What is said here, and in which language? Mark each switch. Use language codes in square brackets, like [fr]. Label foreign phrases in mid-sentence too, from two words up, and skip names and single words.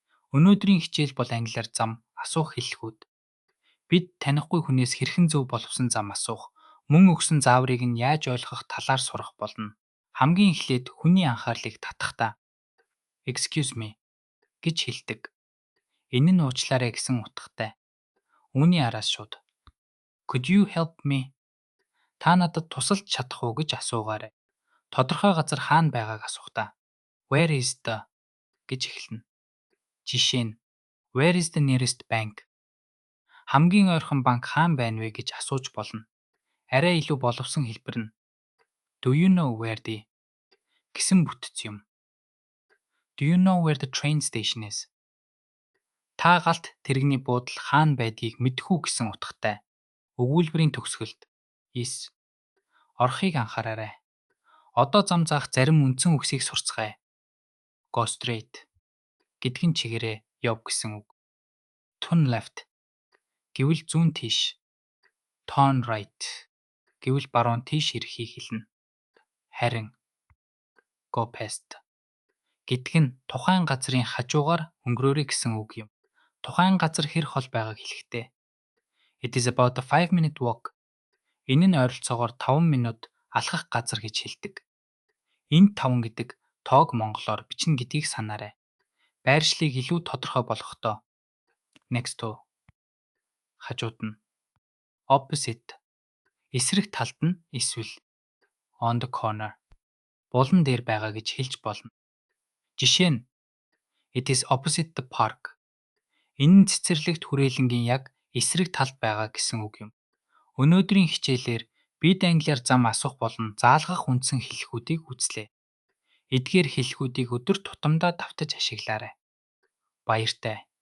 [mn] Өнөөдрийн хичээл бол англиар зам асуух хэллэгүүд. Бид танихгүй хүнээс хэрхэн зөв боловсон зам асуух, мөн өгсөн зааврыг нь яаж ойлгох талаар сурах болно. Хамгийн эхлээд хүний анхаарлыг татахдаа [en] "Excuse me" [mn] гэж хэлдэг. Энэ нь уучлаарай гэсэн утгатай. Үүний араас шууд [en] "Could you help me?" [mn] Та надад тусалж чадах уу гэж асуугаарай. Тодорхой газар хаана байгааг асухдаа [en] "Where is the" [mn] гэж эхэлнэ. Жишээ нь [en] "Where is the nearest bank?" [mn] Хамгийн ойрхон банк хаана байна вэ гэж асууж болно. Арай илүү боловсон хэлбэр нь [en] "Do you know where the" [mn] гэсэн бүтц юм. [en] "Do you know where the train station is?" [mn] Та галт тэрэгний буудал хаана байдгийг мэдэх үү гэсэн утгатай. Өгүүлбэрийн төгсгөлд "Is" орохыг анхаараарай. Одоо зам заах зарим үндсэн үгсийг сурцгаая. [en] Go straight [mn] гэдэг нь чигээрээ яв гэсэн үг. [en] Turn left [mn] гэвэл зүүн тийш. [en] Turn right [mn] гэвэл баруун тийш ирэхийг хэлнэ. Харин [en] go past [mn] гэдэг нь тухайн газрын хажуугаар өнгөрөөрэй гэсэн үг юм. Тухайн газар хэр хол байгааг хэлэхдээ [en] "It is about a 5-minute walk." [mn] Энэ нь ойролцоогоор 5 минут алхах газар гэж хэлдэг. Энд 5 гэдэг тоог монголоор бичнэ гэдгийг санаарай. Байршлыг илүү тодорхой болгохдоо [en] next to [mn] хажууд нь opposite эсрэг талд нь эсвэл [en] on the corner [mn] булан дээр байгаа гэж хэлж болно. Жишээ нь [en] "It is opposite the park." [mn] Энэ нь цэцэрлэгт хүрээлэнгийн яг эсрэг талд байгаа гэсэн үг юм. Өнөөдрийн хичээлээр бид англиар зам асуух болон заалгах үндсэн хэллэгүүдийг үзлээ. Эдгээр хэллэгүүдийг өдөр тутамдаа давтаж ашиглаарай. Баяртай.